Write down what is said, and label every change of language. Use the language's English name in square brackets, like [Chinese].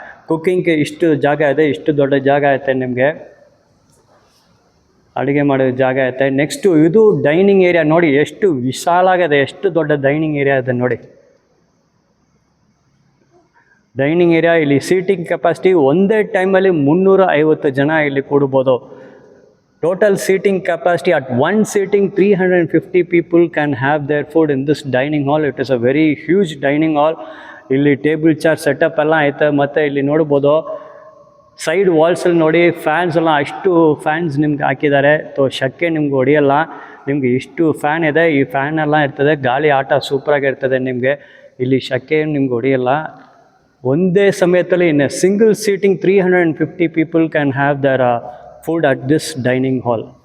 [Kannada] ಕುಕ್ಕಿಂಗ್ಗೆ ಇಷ್ಟು ಜಾಗ ಇದೆ, ಇಷ್ಟು ದೊಡ್ಡ ಜಾಗ ಐತೆ. ನಿಮಗೆ ಅಡುಗೆ ಮಾಡೋ ಜಾಗ ಐತೆ. ನೆಕ್ಸ್ಟು ಇದು ಡೈನಿಂಗ್ ಏರಿಯಾ ನೋಡಿ ಎಷ್ಟು ವಿಶಾಲಾಗಿದೆ, ಎಷ್ಟು ದೊಡ್ಡ ಡೈನಿಂಗ್ ಏರಿಯಾ ಇದೆ ನೋಡಿ. ಡೈನಿಂಗ್ ಏರಿಯಾ ಇಲ್ಲಿ ಸೀಟಿಂಗ್ ಕೆಪಾಸಿಟಿ ಒಂದೇ ಟೈಮಲ್ಲಿ 350 ಜನ ಇಲ್ಲಿ ಕೂಡ್ಬೋದು. [English] Total seating capacity at one sitting 350 people can have their food in this dining hall. It is a very huge dining hall. [Kannada] ಇಲ್ಲಿ ಟೇಬಲ್ ಚೇರ್ ಸೆಟಪ್ ಎಲ್ಲ ಐತೆ. ಮತ್ತು ಇಲ್ಲಿ ನೋಡ್ಬೋದು ಸೈಡ್ ವಾಲ್ಸಲ್ಲಿ ನೋಡಿ ಫ್ಯಾನ್ಸ್ ಎಲ್ಲ ಅಷ್ಟು ಫ್ಯಾನ್ಸ್ ನಿಮ್ಗೆ ಹಾಕಿದ್ದಾರೆ. ಶೆಕೆ ನಿಮ್ಗೆ ಹೊಡೆಯಲ್ಲ. ನಿಮಗೆ ಇಷ್ಟು ಫ್ಯಾನ್ ಇದೆ. ಈ ಫ್ಯಾನ್ ಎಲ್ಲ ಇರ್ತದೆ, ಗಾಳಿ ಆಟ ಸೂಪರಾಗಿರ್ತದೆ. ನಿಮಗೆ ಇಲ್ಲಿ ಶೆಕೆ ನಿಮ್ಗೆ ಹೊಡೆಯಲ್ಲ. ಒಂದೇ ಸಮಯದಲ್ಲಿ [English] In single seating 350 people can have their food at this dining hall.